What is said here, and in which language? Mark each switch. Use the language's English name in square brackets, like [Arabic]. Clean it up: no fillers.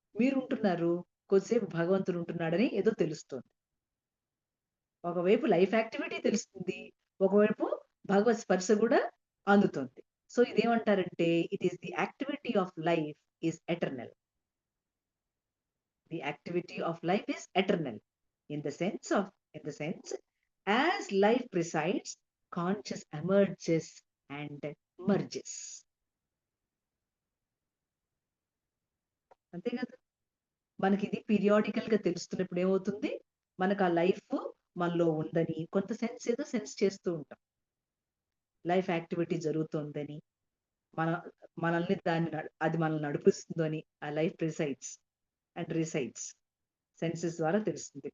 [Telugu] మీరుంటున్నారు, కొద్దిసేపు భగవంతుడు ఉంటున్నాడని ఏదో తెలుస్తుంది. ఒకవైపు లైఫ్ యాక్టివిటీ తెలుస్తుంది, ఒకవైపు భగవత్ స్పర్శ కూడా అందుతుంది. So ఇదేమంటారంటే [English] It is the activity of life is eternal. The activity of life is eternal in the sense as life presides, conscious emerges and merges. [Telugu] అంతే కదా, మనకి ఇది పీరియాడికల్ గా తెలుస్తున్నప్పుడు ఏమవుతుంది, మనకు ఆ లైఫ్ మనలో ఉందని కొంత సెన్స్ ఏదో సెన్స్ చేస్తూ ఉంటాం. లైఫ్ యాక్టివిటీ జరుగుతుందని, మనల్ని అది మనల్ని నడిపిస్తుందని ఆ life presides and resides senses ద్వారా తెలుస్తుంది.